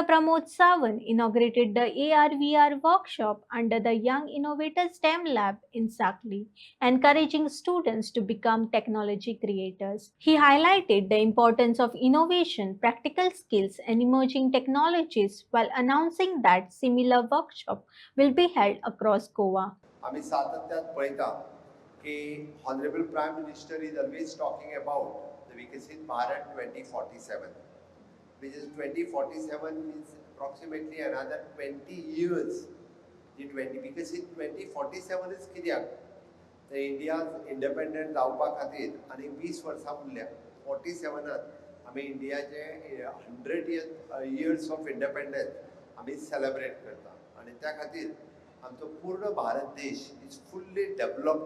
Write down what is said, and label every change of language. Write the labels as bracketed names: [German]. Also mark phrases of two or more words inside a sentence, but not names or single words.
[English] Pramod Sawant inaugurated the AR/VR workshop under the Young Innovator STEM Lab in Sakli, encouraging students to become technology creators. He highlighted the importance of innovation, practical skills, and emerging technologies while announcing that similar workshop will be held across Goa. [Konkani] आम्ही सातत्यात पळयता की [English] Honourable Prime Minister is always talking about the विकसित भारत 2047 which is 2047 means approximately another 20 years. The 20 विकसित 2047 is [Konkani] कित्याक तर [English] India independent [Konkani] जावपा खातीर आनी 20 वर्सां उरल्या 47त आमी इंडियाचे [English] 100th years of independence [Konkani] आमी सेलिब्रेट करता आनी त्या खातीर आमचो पूर्ण भारत देश [English] is fully developed